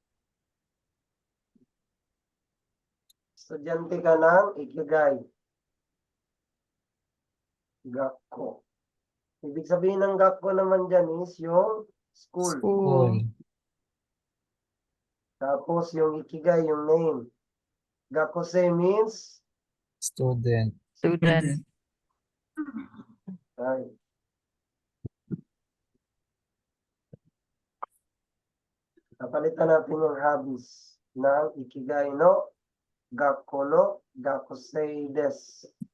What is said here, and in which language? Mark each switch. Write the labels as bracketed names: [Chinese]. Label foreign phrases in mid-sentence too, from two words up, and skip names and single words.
[Filipino] Estudyante ka ng Ikigai. Gakko. Ibig sabihin ng gakko naman dyan is yung School. School. Tapos yung ikigai, yung name. [English] Gakusei means Student. Student. [Filipino] ay. Napalitan natin yung hobbies ng [Japanese] 生きがいの学校の学生です.